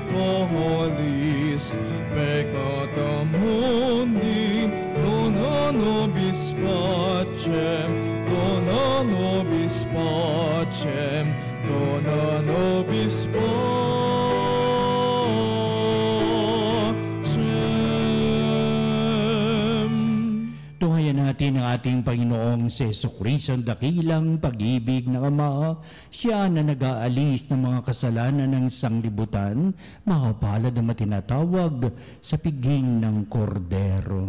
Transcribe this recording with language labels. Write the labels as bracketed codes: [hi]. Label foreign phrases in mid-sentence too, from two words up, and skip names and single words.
[la] tollis peccata mundi, dona nobis pacem, dona nobis pacem, dona nobis pacem. [tl] Tunghayan natin ang ating Panginoong si Jesucristo, ang dakilang pag-ibig ng Ama. Siya na nag-aalis ng mga kasalanan ng sanglibutan, makapalad ang matinatawag sa piging ng kordero.